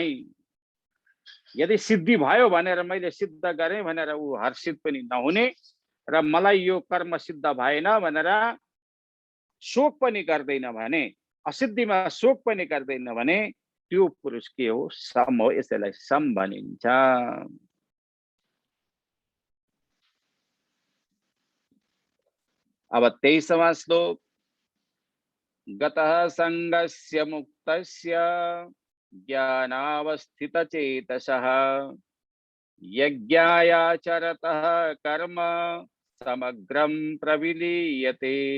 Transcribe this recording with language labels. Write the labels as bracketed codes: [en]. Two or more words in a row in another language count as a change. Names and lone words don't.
[ne] यदि सिद्धि भयो भनेर मैले सिद्ध गरेँ भनेर ऊ हर्षित पनि नहुने र मलाई यो कर्म सिद्ध भएन भनेर शोक पनि गर्दैन भने, असिद्धिमा शोक पनि गर्दैन भने त्यो पुरुष के हो? सम हो। यसैलाई सम भनिन्छ। अब 23वां श्लोक। [sa] गतः संगस्य मुक्तस्य ज्ञानावस्थितचेतसः यज्ञायाचरतः कर्म समग्रं प्रविलीयते।